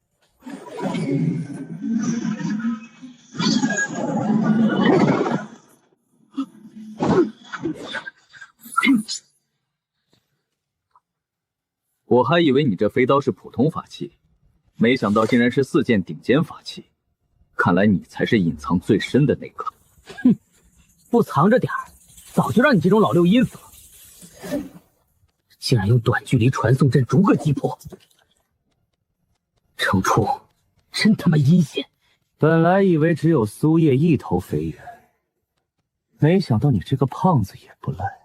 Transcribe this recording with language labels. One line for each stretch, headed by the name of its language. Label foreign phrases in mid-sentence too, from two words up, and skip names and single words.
Chinese: 我還以為你這飛刀是普通法器，沒想到竟然是4件頂尖法器。看來你才是隱藏最深的那個。哼，不藏着點兒，早就讓你這種老六陰死了。竟然用短距離傳送陣逐個擊破，城主真他媽陰險！本來以為只有蘇葉一頭肥猿，沒想到你這個胖子也不賴。